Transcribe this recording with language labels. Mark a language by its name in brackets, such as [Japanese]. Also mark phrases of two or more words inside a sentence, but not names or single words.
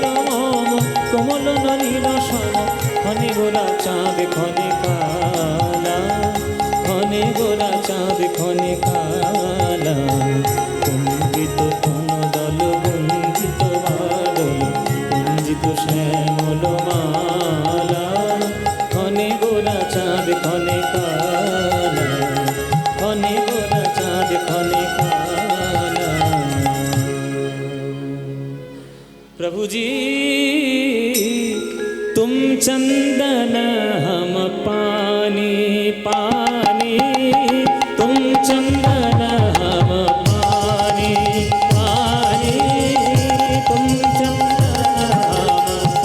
[Bangla] মম কোমল নীল সম খনে গোরা চাঁদ খনে কালা খনে গোরা চাঁদ খনে কালা কুঞ্জিত তন দল গুঞ্জিত বাদল কুঞ্জিত শ্যামল মালা খনে গোরা চাঁদ খনে কালা খনে গোরা চাঁদ খনে কালা। [Hindi] प्रभु जी तुम चंदन हम पानी पानी, तुम चंदन हम पानी पानी, तुम चंदन हम